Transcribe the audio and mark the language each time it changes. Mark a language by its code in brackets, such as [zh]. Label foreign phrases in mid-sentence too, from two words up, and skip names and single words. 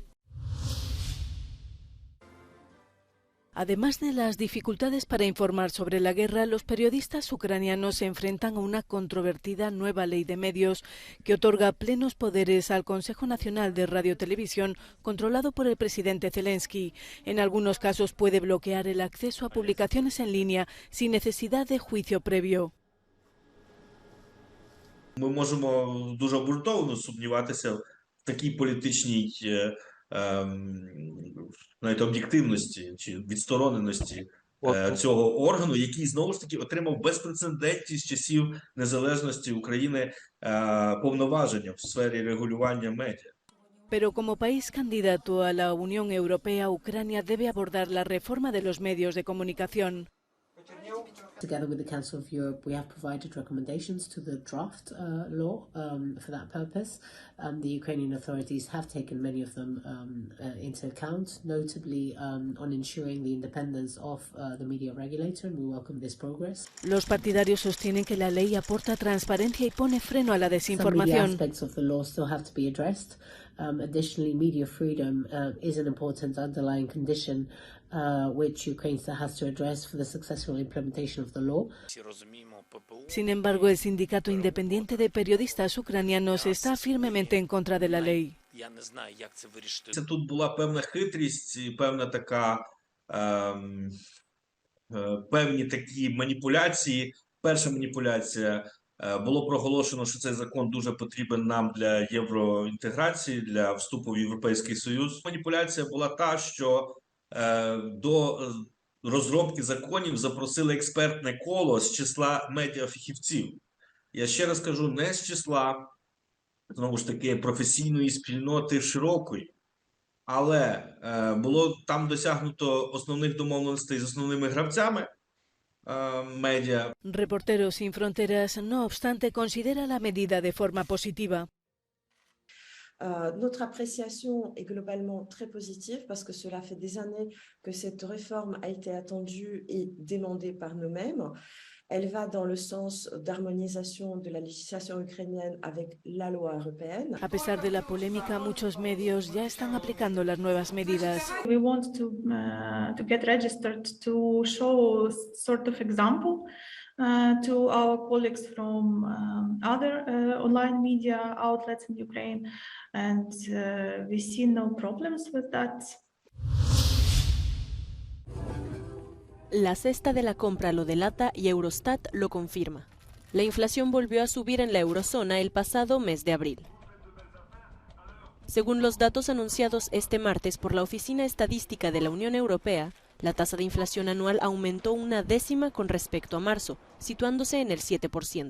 [es] Además de las dificultades para informar sobre la guerra, los periodistas ucranianos se enfrentan a una controvertida nueva ley de medios que otorga plenos poderes al Consejo Nacional de Radio-Televisión, controlado por el presidente Zelensky. En algunos casos puede bloquear el acceso a publicaciones en línea sin necesidad de juicio previo. [uk] Ми можемо дуже обґрунтовано сумніватися в такій політичній навіть об'єктивності чи відстороненості цього органу, який, знову ж таки, отримав безпрецедентні з часів незалежності України повноваження в сфері регулювання медіа. [es] Pero como país candidato a la Unión Europea, Ucrania debe abordar la reforma de los medios de comunicación. [en] Together with the Council of Europe, we have provided recommendations to the draft law for that purpose. The Ukrainian authorities have taken many of them into account, notably on ensuring the independence of the media regulator, and we welcome this progress. [es] Los partidarios sostienen que la ley aporta transparencia y pone freno a la desinformación. [en] Some media aspects of the law still have to be addressed. Additionally, media freedom is an important underlying condition which Ukraine still has to address for the successful implementation of the law. [es] Sin embargo, el sindicato independiente de periodistas ucranianos está firmemente en contra de la ley. [uk] Тут була певна хитрість і певна така, певні такі маніпуляції. Перша маніпуляція – було проголошено, що цей закон дуже потрібен нам для євроінтеграції, для вступу в Європейський Союз. Маніпуляція була та, що до розробки законів запросили експертне коло з числа медіафахівців. Я ще раз кажу, не з числа, знову ж таки, професійної спільноти широкої, але було там досягнуто основних домовленостей з основними гравцями медіа. [es] Reporteros Sin Fronteras, no obstante, considera la medida de forma positiva. [fr] Notre appréciation est globalement très positive parce que cela fait des années que cette réforme a été attendue et demandée par nous-mêmes. Elle va dans le sens d'harmonisation de la législation ukrainienne avec la loi européenne. [es] A pesar de la polémica, muchos medios ya están aplicando las nuevas medidas. [en] We want to get registered to show sort of example to our colleagues from other online media outlets in Ukraine, and we see no problems with that. [es] La cesta de la compra lo delata y Eurostat lo confirma. La inflación volvió a subir en la eurozona el pasado mes de abril. Según los datos anunciados este martes por la Oficina Estadística de la Unión Europea, la tasa de inflación anual aumentó 1/10 con respecto a marzo, situándose en el 7%.